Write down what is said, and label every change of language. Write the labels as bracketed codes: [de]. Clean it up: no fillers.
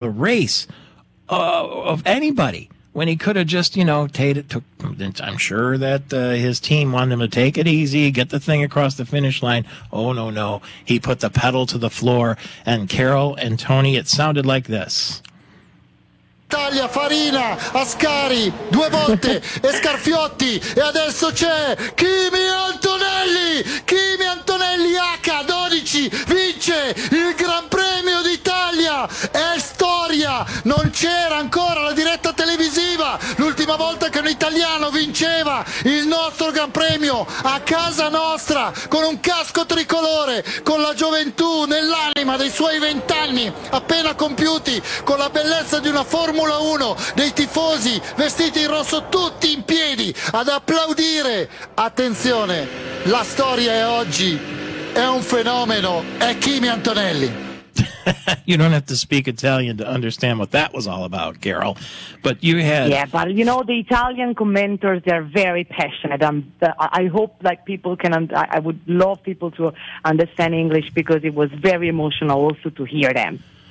[en] the race of anybody when he could have just, you know, I'm sure that his team wanted him to take it easy, get the thing across the finish line. Oh, no, no. He put the pedal to the floor. And Carol and Tony, it sounded like this. [it] Italia, Farina, Ascari, due volte, e Scarfiotti, e adesso c'è Kimi Antonelli! Kimi Antonelli H12 vince il Gran Premio d'Italia! È storia! Non c'era ancora la diretta televisiva! L'ultima volta che un italiano vinceva il nostro Gran Premio a casa nostra con un casco tricolore, con la gioventù nell'anima dei suoi 20 anni appena compiuti, con la bellezza di una Formula 1, dei tifosi vestiti in rosso tutti in piedi ad applaudire. Attenzione, la storia è oggi, è un fenomeno, è Kimi Antonelli. [en] You don't have to speak Italian to understand what that was all about, Carol. But you had... Yeah, but you know, the Italian commentators, they're very passionate. I hope like people can... I would love people to understand English because it was very emotional also to hear them.